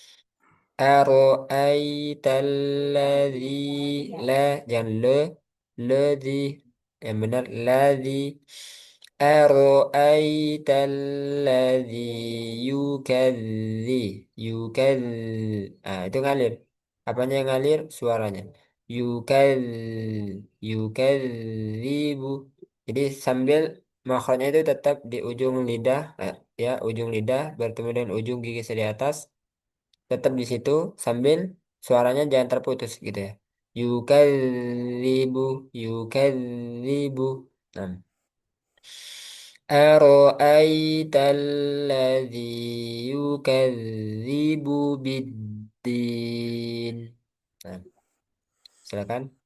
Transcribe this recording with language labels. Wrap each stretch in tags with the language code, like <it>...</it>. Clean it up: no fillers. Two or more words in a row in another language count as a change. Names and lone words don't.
<id>Aro'aitalladzi la jangan ladzi yang benar ladzi</id> <ar>أرأيت الذي يكذ</ar> <id>itu ngalir apanya yang ngalir suaranya yukadzibu jadi sambil makhrajnya itu tetap di ujung lidah ya ujung lidah bertemu dengan ujung gigi di atas tetap di situ sambil suaranya jangan terputus gitu ya.</id> <ar>يكذب، يكذب. Nah, أرأيت الذي يكذب بالدين.</ar> <id>Nah, silakan.</id>